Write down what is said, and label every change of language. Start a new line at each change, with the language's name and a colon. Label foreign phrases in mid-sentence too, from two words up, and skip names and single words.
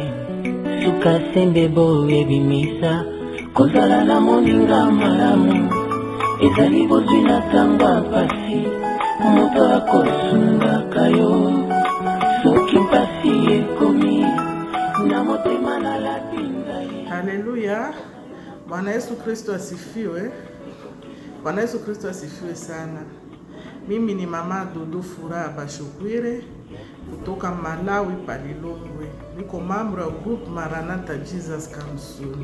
Lingala: Suka sembe boye bimisa, kozala na moninga malamu ezali bozwi na tanga pasi, moto akosungaka yo soki mpasi ekomi na motema na lapinza ye.
Swahili: Haleluya. Bwana Yesu Kristo asifiwe. Bwana Yesu Kristo asifiwe sana. Mimi ni mama Dudu Furaha Bashokwire kutoka Malawi Palilongwe. Niko mambo ya group Maranatha Jesus Comes Soon.